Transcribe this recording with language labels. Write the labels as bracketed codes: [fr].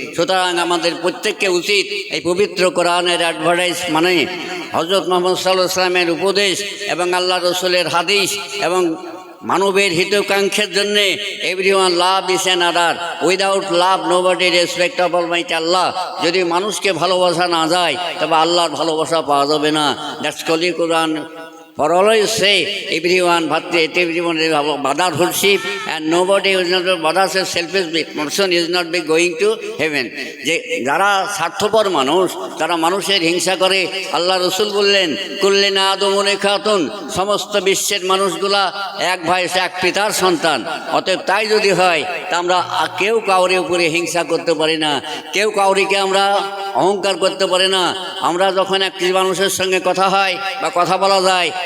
[bn] সুতরাং আমাদের প্রত্যেককে উচিত এই পবিত্র কোরআনের অ্যাডভার্টাইজ মানে হযরত মুহাম্মদ সাল্লাল্লাহু আলাইহি ওয়াসাল্লামের উপদেশ এবং আল্লাহ রসুলের হাদিস এবং মানবের হিতকাঙ্ক্ষের জন্যে [en] Everyone love is an other, without love nobody respect of almighty Allah. [bn] যদি মানুষকে ভালোবাসা না যায়, তবে আল্লাহর ভালোবাসা পাওয়া যাবে না। [en] That's holy Quran. For always say, everyone, everyone is brotherhoodship, and nobody is not brother selfish person is not be going to heaven. [bn] যে যারা স্বার্থপর মানুষ, তারা মানুষের হিংসা করে। আল্লাহ রসুল বললেন, [ar] কুল্লিন আদমুন খাতুন, [bn] সমস্ত বিশ্বের মানুষগুলা এক ভাই এক পিতার সন্তান। অতএব তাই যদি হয়, তা আমরা কেউ কাউরে উপরে হিংসা করতে পারি না, কেউ কাউরিকে আমরা অহংকার করতে পারি না। আমরা যখন একটি মানুষের সঙ্গে কথা হয় বা কথা বলা যায়,